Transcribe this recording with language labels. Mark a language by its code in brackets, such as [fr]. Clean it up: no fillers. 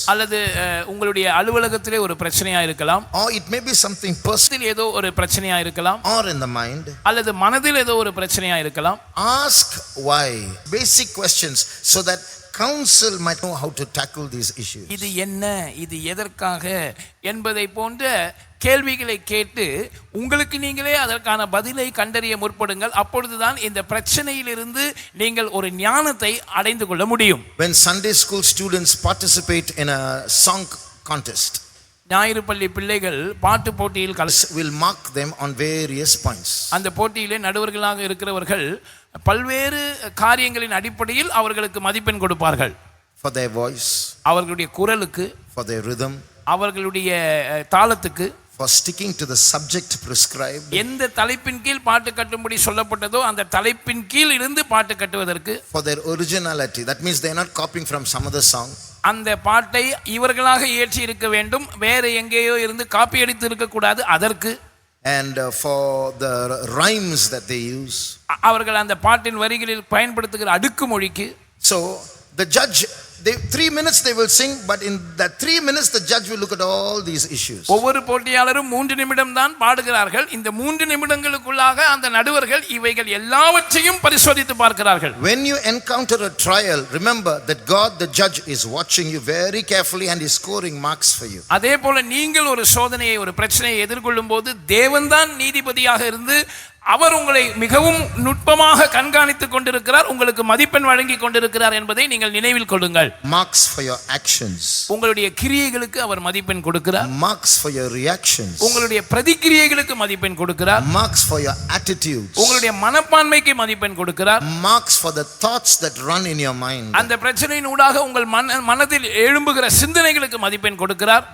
[ta] அல்லது உங்களுடைய அலுவலகத்திலே ஒரு பிரச்சனையா இருக்கலாம், [en] or it may be something personal, [ta] ஏதோ ஒரு பிரச்சனையா இருக்கலாம், [en] or in the mind, [ta] அல்லது மனதில் ஏதோ ஒரு பிரச்சனையா இருக்கலாம். [en] ask why, basic questions, so that council might know how to tackle these issues. [ta] இது என்ன, இது எதற்காக என்பதை போன்ற கேள்விகளை கேட்டு உங்களுக்கு நீங்களே அதற்கான பதிலை கண்டறிய முற்படுங்கள். அப்பொழுதுதான் இந்த பிரச்சனையிலிருந்து நீங்கள் ஒரு ஞானத்தை அடைந்து கொள்ள முடியும். [en] When Sunday school students participate in a song contest, [ta] ஞாயிறு பள்ளி பிள்ளைகள் பாட்டு போட்டியில் [en] will mark them on various points. [ta] அந்த போட்டியிலே நடுவர்களாக இருக்கிறவர்கள் பல்வேறு காரியங்களின் அடிப்படையில் அவர்களுக்கு மதிப்பெண் கொடுப்பார்கள். [en] For their voice, [ta] அவர்களுடைய குரலுக்கு, [en] for their rhythm, [ta] அவர்களுடைய தாளத்துக்கு, [en] for sticking to the subject prescribed, [ta] எந்த தலைப்பின் கீழ் பாட்டு கட்டும்படி சொல்லப்பட்டதோ அந்த தலைப்பின் கீழ் இருந்து பாட்டு கட்டுவதற்கு, [en] for their originality. That means they are not copying from some other song. [ta] அந்த பாட்டை இவர்களாக இயற்றி இருக்க வேண்டும், வேற எங்கேயோ இருந்து காப்பி அடித்து இருக்க கூடாது அதற்கு. [en] And for the rhymes that they use. [ta] அவர்கள் அந்த பாட்டின் வரிகளில் பயன்படுத்துகிற அடுக்கு மொழிக்கு. [en] So the judge, 3 minutes they will sing, but in that 3 minutes the judge will look at all these issues. [ta] ஒவ்வொரு போட்டியாளரும் 3 நிமிடம் தான் பாடுகிறார்கள். இந்த 3 நிமிடங்களுக்குள்ளாக அந்த நடுவர்கள் இவைகள் எல்லாவற்றையும் பரிசோதித்து பார்க்கிறார்கள். [en] When you encounter a trial, remember that God the judge is watching you very carefully and is scoring marks for you. [ta] அதே போல நீங்கள் ஒரு சோதனையை, ஒரு பிரச்சனையை எதிர்கொள்ளும் போது தேவன்தான் நீதிபதியாக இருந்து அவர் உங்களை மிகவும் நுட்பமாக கண்காணித்துக் கொண்டிருக்கிறார், உங்களுக்கு மதிப்பெண் வழங்கி கொண்டிருக்கிறார் என்பதை நீங்கள் நினைவில் கொள்ளுங்கள். [en] Marks for your actions. [ta] உங்களுடைய கிரியைகளுக்கு அவர் மதிப்பெண் கொடுக்கிறார். [en] Marks for your reactions. [ta] உங்களுடைய பிரதிக்கிரியைகளுக்கு மதிப்பெண் கொடுக்கிறார். [en] Marks for your attitudes. [ta] உங்களுடைய மனப்பான்மைக்கு மதிப்பெண் கொடுக்கிறார். [en] Marks for the thoughts that run in your mind. [ta] அந்த பிரச்சனையின் ஊடாக உங்கள் மனதில் எழும்புகிற சிந்தனைகளுக்கு மதிப்பெண் கொடுக்கிறார்.